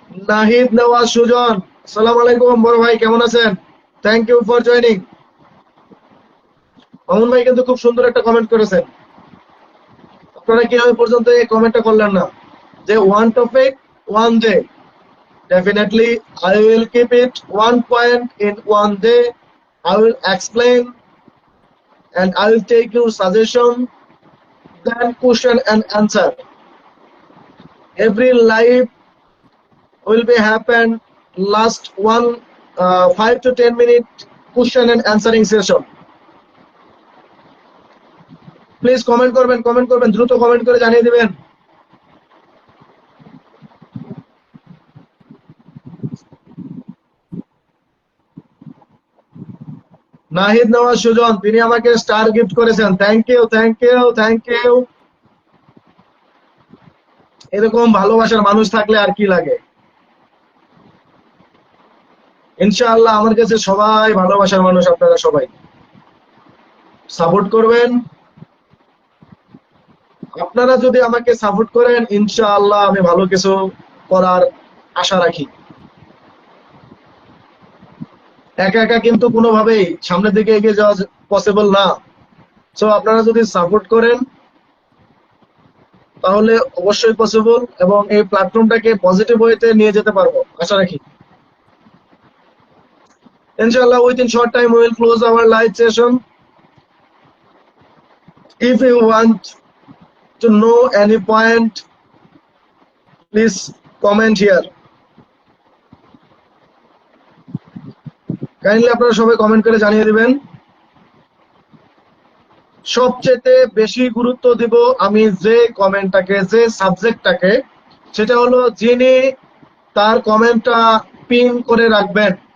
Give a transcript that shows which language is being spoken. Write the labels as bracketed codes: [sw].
[bn] নাহিদ নওয়াজ সুজন, আসসালামু আলাইকুম বড় ভাই, কেমন আছেন? [en] Thank you for joining. [bn] Mamun ভাই কিন্তু খুব সুন্দর একটা কমেন্ট করেছেন। আপনারা কি ওই পর্যন্ত এই কমেন্টটা করলেন না যে [en] One topic one day? Definitely, I will keep it 1 point in 1 day. I will explain and I will take your suggestion, then question and answer. Every live will be happen last 5 to 10 minute question and answering session. Please comment [bn] করবেন দ্রুত comment করে জানিয়ে দিবেন। নাহিদ নওয়াজ সুজন, তিনি আমাকে star gift করেছেন। [en] Thank you. [bn] এরকম ভালোবাসার মানুষ থাকলে আর কি লাগে। ইনশাআল্লাহ আমার কাছে সবাই ভালোবাসার মানুষ, আপনারা সবাই সাপোর্ট করবেন। আপনারা যদি আমাকে সাপোর্ট করেন, ইনশাআল্লাহ আমি ভালো কিছু করার আশা রাখি। একা একা কিন্তু কোনোভাবেই সামনের দিকে এগিয়ে যাওয়া পসিবল না। সো আপনারা যদি সাপোর্ট করেন তাহলে অবশ্যই পসিবল, এবং এই প্ল্যাটফর্মটাকে পজিটিভ ওয়েতে নিয়ে যেতে পারবো আশা রাখি। [en] Inshallah, within short time we will close our live session. If you want to know any point, please comment here. [bn] Kindly আপনারা সবাই কমেন্ট করে জানিয়ে দিবেন। সবচেয়ে বেশি গুরুত্ব দিব আমি যে কমেন্টটাকে, যে সাবজেক্টটাকে, সেটা হলো যিনি তার কমেন্টটা পিন করে রাখবেন।